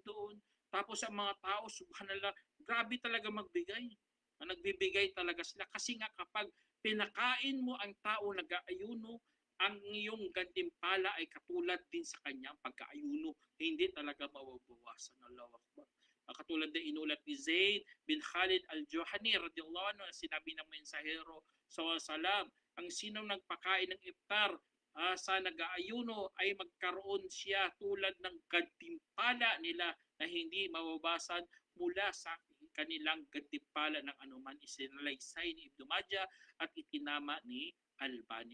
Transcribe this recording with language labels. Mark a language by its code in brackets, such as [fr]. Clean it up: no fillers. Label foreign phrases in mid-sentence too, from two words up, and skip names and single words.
[tl] Tapos ang mga tao, subhanallah, grabe talaga magbigay. Nagbibigay talaga sila kasi nga kapag pinakain mo ang tao nag-aayuno, ang iyong gantimpala ay katulad din sa kanyang pagkaayuno. Hindi talaga mababawasan. [ar] الله أكبر. [tl] Katulad na inulat ni Zayd bin Khalid al-Juhani [ar] رضي الله عنه, [tl] sinabi ng mensahero salam, ang sinong nagpakain ng iftar sa nag-aayuno ay magkaroon siya tulad ng gantimpala nila na hindi mababasan mula sa kanilang gantimpala ng anuman. Isinalaysay ni Ibn Majah at itinama ni Albani.